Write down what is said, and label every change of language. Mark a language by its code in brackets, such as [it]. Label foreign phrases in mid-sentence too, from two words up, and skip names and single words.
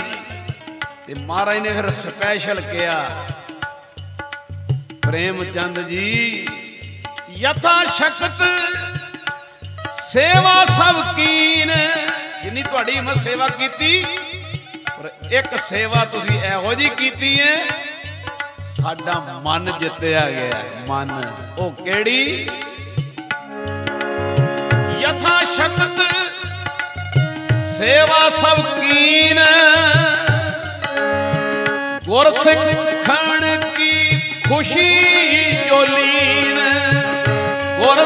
[pa] ਤੇ ਮਹਾਰਾਜ ਨੇ ਫਿਰ ਸਪੈਸ਼ਲ ਕੀਆ ਪ੍ਰੇਮਚੰਦ ਜੀ [bra] यथा शक्त सेवा सब कीन। [pa] ਜਿੰਨੀ ਤੁਹਾਡੀ ਹਿੰਮਤ ਸੇਵਾ ਕੀਤੀ, ਪਰ ਇੱਕ ਸੇਵਾ ਤੁਸੀਂ ਇਹੋ ਜੀ ਕੀਤੀ ਹੈ ਸਾਡਾ ਮਨ ਜਿੱਤਿਆ ਗਿਆ। ਮਨ ਓ ਕਿਹੜੀ? [bra] यथा शक्त सेवा सब कीन। गुर सिखण की खुशी जो लीन।